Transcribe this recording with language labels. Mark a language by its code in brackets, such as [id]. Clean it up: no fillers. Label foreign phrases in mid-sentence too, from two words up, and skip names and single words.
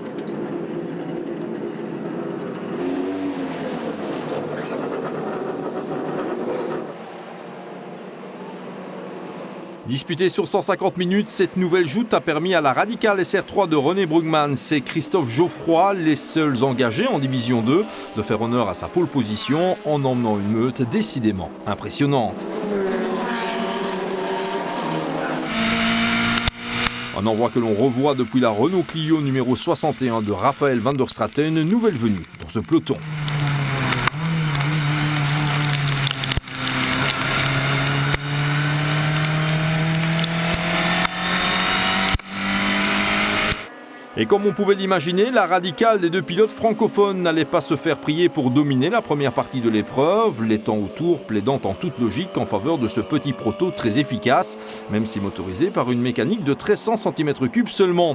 [fr] Disputée sur 150 minutes, cette nouvelle joute a permis à la Radical SR3 de René Brugmans et Christophe Geoffroy, les seuls engagés en Division 2, de faire honneur à sa pole position en emmenant une meute décidément impressionnante. Un envoi que l'on revoit depuis la Renault Clio numéro 61 de Raphaël van der Straten, nouvelle venue dans ce peloton. Et comme on pouvait l'imaginer, la radicale des deux pilotes francophones n'allait pas se faire prier pour dominer la première partie de l'épreuve, les temps autour plaidant en toute logique en faveur de ce petit proto très efficace, même si motorisé par une mécanique de 1300 cm3 seulement.